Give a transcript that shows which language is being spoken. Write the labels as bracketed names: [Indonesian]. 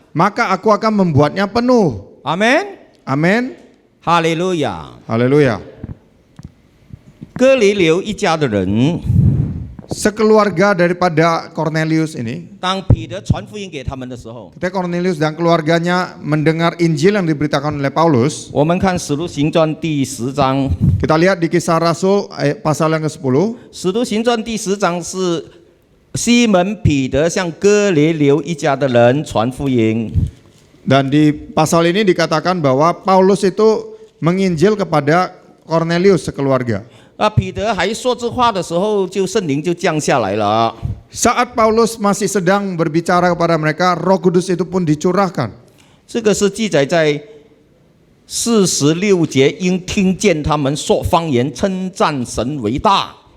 [Indonesian] maka aku akan membuatnya penuh. Amin. Amin. [Chinese] 哈利路亚。 [Indonesian] Haleluya. [Chinese] 哥尼流一家的人， [Indonesian] Sekeluarga daripada Cornelius ini, [Chinese] 当彼得传福音给他们的时候， [Indonesian] ketika Cornelius dan keluarganya mendengar Injil yang diberitakan oleh Paulus, [Chinese] 我们看《使徒行传》第10章，《 [Indonesian] kita lihat di Kisah Rasul pasal yang ke-10. [Chinese] 使徒行传》第10章是西门彼得向哥尼流一家的人传福音。 [Indonesian] Dan di pasal ini dikatakan bahwa Paulus itu menginjil kepada Cornelius sekeluarga. [Chinese] 彼得还说这话的时候，圣灵就降下来了。 [Indonesian] Saat Paulus masih sedang berbicara kepada mereka, Roh Kudus itu pun dicurahkan. [Chinese] 这个是记载在46节，因听见他们说方言，称赞神为大。